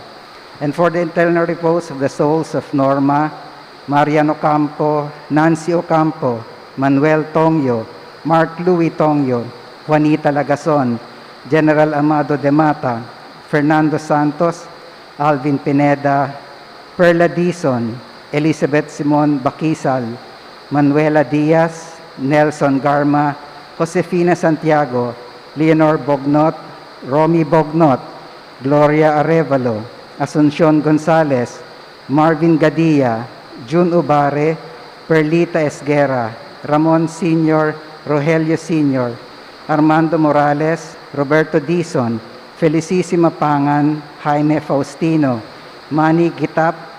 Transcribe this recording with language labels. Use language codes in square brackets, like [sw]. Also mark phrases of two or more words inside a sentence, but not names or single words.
[en] and for the eternal repose of the souls of Norma, Marian Ocampo, Nancy Ocampo, Manuel Tongyo, Mark Louis Tongyo, Juanita Lagason, General Amado de Mata, Fernando Santos, Alvin Pineda, Perla Dizon, Elizabeth Simon Bakisal, Manuela Diaz, Nelson Garma, Josefina Santiago, Leonor Bognot, Romy Bognot, Gloria Arevalo, Asuncion Gonzalez, Marvin Gadilla, June Ubare, Perlita Esguera, Ramon Sr., Rogelio Sr., Armando Morales, Roberto Dizon, Felicissima Pangan, Jaime Faustino, Manny Gitap,